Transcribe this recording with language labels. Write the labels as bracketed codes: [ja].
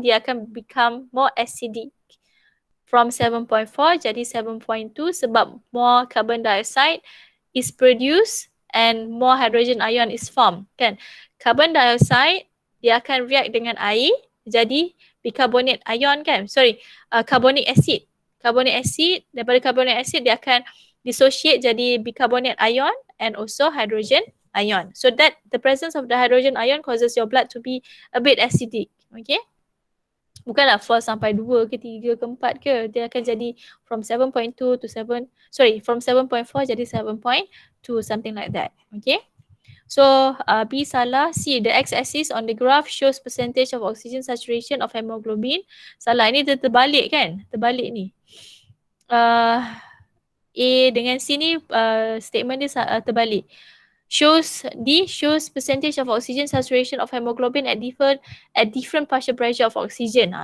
[ms] Dia akan [en] become more acidic. From 7.4 [ms] jadi [en] 7.2 [ms] sebab [en] more carbon dioxide is produced and more hydrogen ion is formed kan. [ms] Carbon dioxide dia akan react dengan air jadi bicarbonate ion kan. Carbonic acid. Carbonic acid, daripada carbonic acid dia akan dissociate jadi bicarbonate ion [en] and also hydrogen ion. So that the presence of the hydrogen ion causes your blood to be a bit acidic. Okay. [ms] Bukanlah 4 sampai 2 ke 3 ke 4 ke. Dia akan jadi [en] from 7.2 to from 7.4 jadi 7.2, something like that. Okay. So B [ms] salah. [en] C, the x-axis on the graph shows percentage of oxygen saturation of hemoglobin. [ms] Salah, ini terbalik kan? Terbalik ni. A dengan C ni statement dia terbalik. [en] D shows percentage of oxygen saturation of hemoglobin at different partial pressure of oxygen.